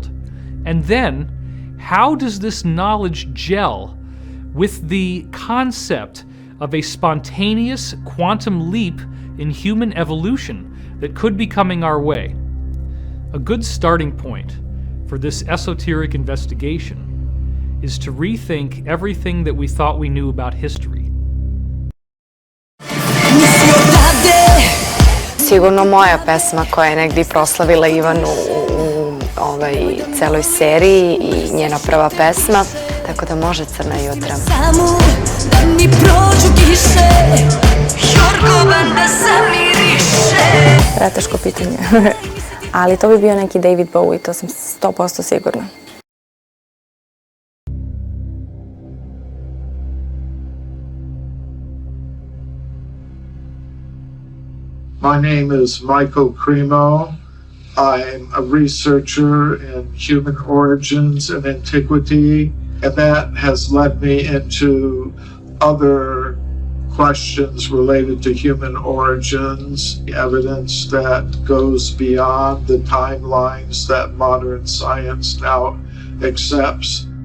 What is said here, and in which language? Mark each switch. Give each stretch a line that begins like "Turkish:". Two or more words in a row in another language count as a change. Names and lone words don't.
English: And then, how does this knowledge gel with the concept of a spontaneous quantum leap in human evolution that could be coming our way? A good starting point for this esoteric investigation is to rethink everything that we thought we knew about history.
Serbian: Sigurno moja pesma koja je negdje proslavila Ivanu u celoj seriji i njena prva pesma, tako da može Crna jutra. Samo da mi prođu kiše, Jorgovan da se miriše. Preteško pitanje, ali to bi bio neki David Bowie, to sam 100% sigurna.
English: My name is Michael Cremo. I'm a researcher in human origins and antiquity, and that has led me into other questions related to human origins, evidence that goes beyond the timelines that modern science now accepts.